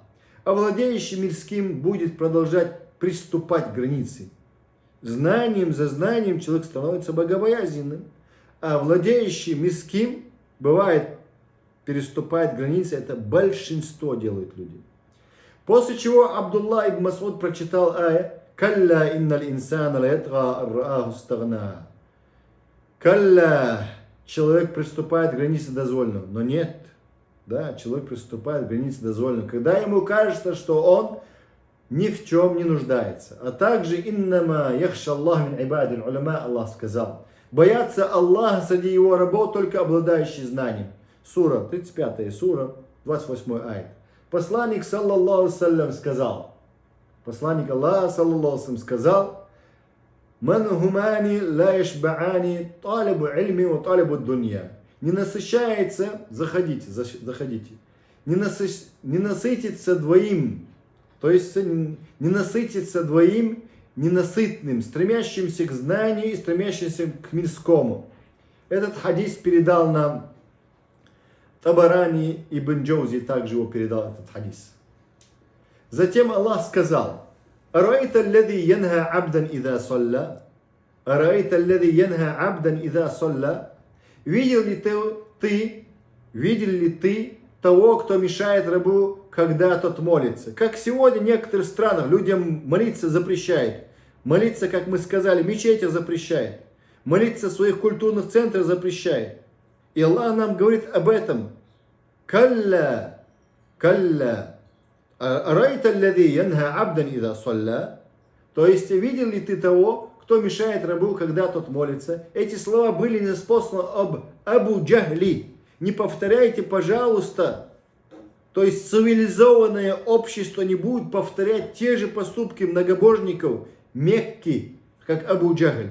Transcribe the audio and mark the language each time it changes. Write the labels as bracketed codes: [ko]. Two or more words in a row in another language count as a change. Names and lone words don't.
[ru] А владеющий мирским будет продолжать приступать к границе. Знанием за знанием человек становится богобоязненным. А владеющий мирским, бывает, переступает границы. Это большинство делают люди. После чего Абдулла ибн Мас'уд прочитал ая: [ar] «كلا إن الإنسان يطغى أن رآه استغنى». [ru] Калля, человек приступает к границе дозволенного. Но нет, да, человек приступает к границе дозволенного, когда ему кажется, что он ни в чем не нуждается. А также [ar] إنما يخشى الله من عباده العلماء, [ru] Аллах сказал: боятся Аллаха среди его рабов только обладающие знанием. Сура, 35 сура, 28 аят. Посланник, [ar] صلى الله عليه وسلم, [ru] сказал, посланник Аллаха, [ar] صلى الله عليه وسلم, [ru] сказал: [ar] «منهومان لا يشبعان طالب العلم وطالب الدنيا». [ru] Не насыщается, заходите, не насытится двоим, то есть не насытится двоим ненасытным, стремящимся к знанию и стремящимся к мирскому. Этот хадис передал нам Табарани, Ибн Джаузи также его передал, этот хадис. Затем Аллах сказал: [ar] أرأيت الذي ينهى عبدا إذا صلى. أرأيت الذي ينهى عبدا إذا صلى. [ru] Видел ли ты того, кто мешает рабу, когда тот молится? Как сегодня в некоторых странах людям молиться запрещают. Молиться, как мы сказали, в мечетях запрещает. Молиться в своих культурных центрах запрещает. И Аллах нам говорит об этом. [ar] كلا، كلا. أرأيت الذي ينهى عبدا إذا صلى. [ru] То есть, видел ли ты того, кто мешает рабу, когда тот молится? Эти слова были неспосланы об Абу Джахли. Не повторяйте, пожалуйста. То есть, цивилизованное общество не будет повторять те же поступки многобожников Мекки, как Абу Джахль.